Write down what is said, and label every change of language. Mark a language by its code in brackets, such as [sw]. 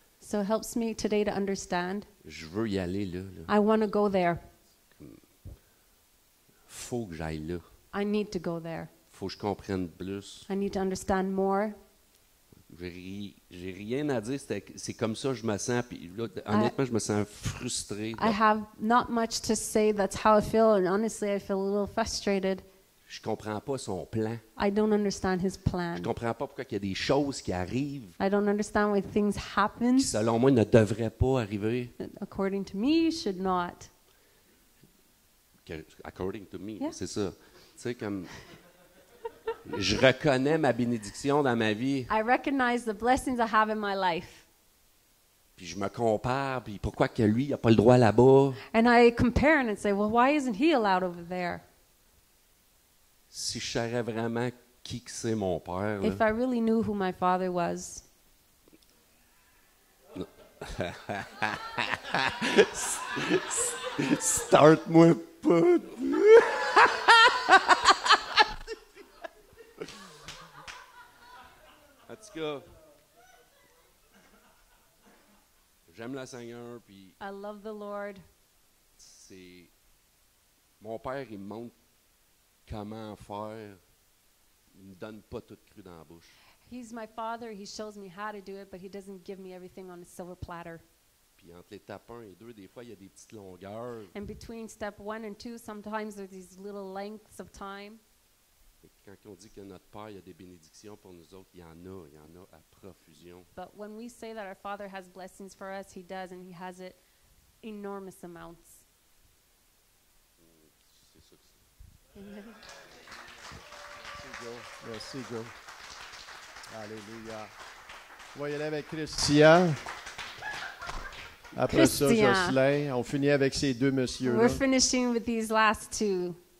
[en] So it helps me today to understand. [fr] Je veux y aller là. [en] I want to go there. [fr] Faut que j'aille là. [en] I need to go there. [fr] Faut que je comprenne plus. [en] I need to understand more. [fr] J'ai rien à dire. C'est comme ça que je me sens. Puis là, honnêtement, je me sens frustré. [en] I have not much to say. That's how I feel. And honestly, I feel a little frustrated. [fr] Je comprends pas son plan. [en] I don't understand his [fr] Je [en] plan. [fr] comprends pas pourquoi il y a des choses qui arrivent [en] I don't understand why things happen. [fr] qui, selon moi, ne devraient pas arriver. [en] According to me, should not. According to me, Yeah. [fr] c'est ça. Tu sais, comme... Je reconnais ma bénédiction dans ma vie, [en] I recognize the blessings I have in my life. [fr] puis je me compare, puis pourquoi que lui, il n'a pas le droit là-bas? [en] And I compare and say, well, why isn't he allowed over there? [fr] Si je savais vraiment qui que c'est mon père, là, [en] If I really knew who my father was. [fr] start-moi pas. En tout cas, j'aime le Seigneur, puis [en] I love the Lord. [fr] c'est... Mon père, il me montre comment faire. Il me donne pas tout cru dans la bouche. [en] He's my father. He shows me how to do it, but he doesn't give me everything on a silver platter. [fr] Puis entre l'étape 1 et 2, des fois, il y a des petites longueurs. [en] And between step 1 and 2, sometimes there's these little lengths of time. [fr] Et quand on dit que notre Père, il y a des bénédictions pour nous autres, il y en a à profusion. [en] But when we say that our Father has blessings for us, he does, and he has it enormous amounts. [fr] C'est ça que c'est. Amen. Merci, Joe. Merci, Joe. Alléluia. On va y aller avec Christian. Après ça, Christian. Jocelyn. On finit avec ces deux messieurs-là. [en] We're finishing with these last two.